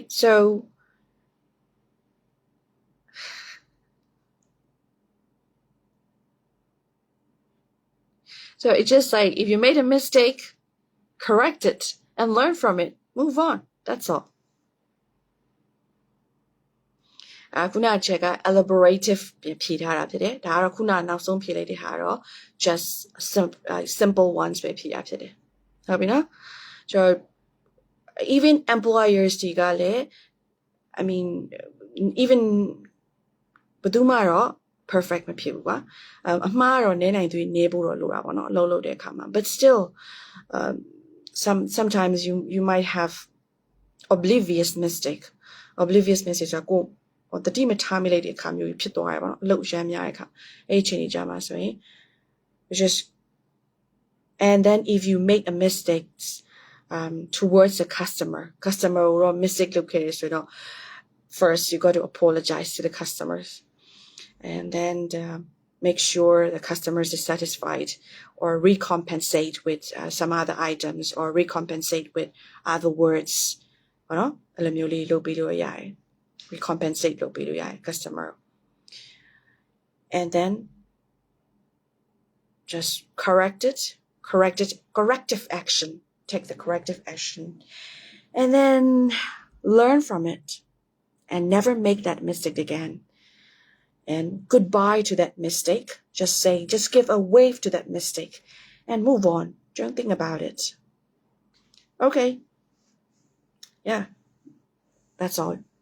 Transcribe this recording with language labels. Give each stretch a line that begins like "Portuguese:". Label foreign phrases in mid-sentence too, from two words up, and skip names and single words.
English: So it's just like, if you made a mistake, correct it and learn from it. Move on. That's all.
Burmese: ခုနကချက်က elaborative ဖြေထားတာဖြစ်တယ်ဒါကတော့ခုနနောက်ဆုံးဖြေလိုက်တဲ့ဟာတော့
English: just simple ones
Burmese: ပဲဖြေတာဖြစ်တယ်ဟုတ်ပြီနော်ဆိုတော့
English: even employers
Burmese: တွေကလည်း
English: I mean even
Burmese: ဘယ်သူ မှတော့ perfect မဖြစ်ဘူးကွာအမှားတော့နည်းနိုင်သူနေဖို့တော့လိုတာပေါ့နော်အလုပ်လုပ်တဲ့အခါမှာ
English: but still sometimes you might have oblivious
Burmese: mistake ဆိုတော့တတိမထားမိလိုက်တဲ့အခါမျိုးဖြစ်သွားရပါတော့အလုပ်ရမ်းများတဲ့အခါအဲ့ဒီအချိန်ကြီးကြ မှာဆိုရင်
English: just and then if you make a mistake towards the customer or mistake
Burmese: လုပ်ခဲ့ရဆိုတော့
English: first you got to apologize to the customers and then make sure the customers is satisfied or recompensate with some other items or recompensate with other words
Burmese: ဟောနော်အဲ့လိုမျိုးလေးလုပ်ပြီးလို့ရတယ်
English: recompensate
Burmese: လုပ်ပေးလို့ရတယ်
English: customer and then just corrective action take the corrective action and then learn from it and never make that mistake again and goodbye to that mistake just give a wave to that mistake and move on don't think about it okay yeah that's all